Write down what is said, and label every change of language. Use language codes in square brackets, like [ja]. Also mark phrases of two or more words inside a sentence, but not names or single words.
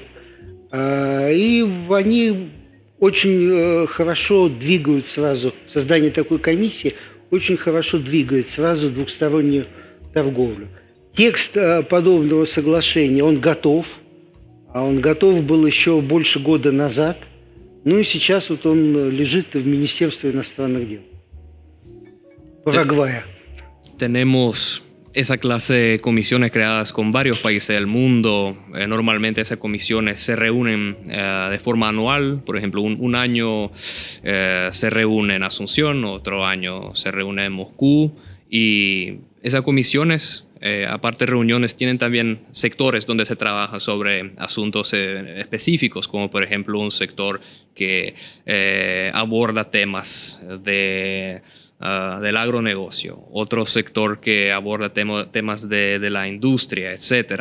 [ru] И они очень хорошо двигают сразу, создание такой комиссии очень хорошо двигает сразу двухстороннюю торговлю. Текст подобного соглашения, он готов был еще больше года назад, ну и сейчас вот он лежит в Министерстве иностранных дел Парагвая. [es] Tenemos esa clase de comisiones creadas con varios países del mundo. Normalmente esas comisiones se reúnen de forma anual. Por ejemplo, un año se reúne en Asunción, otro año se reúne en Moscú. Y esas comisiones, aparte de reuniones, tienen también sectores donde se trabaja sobre asuntos específicos, como por ejemplo un sector que aborda temas del agronegocio, otro sector que aborda temas de la industria, etc.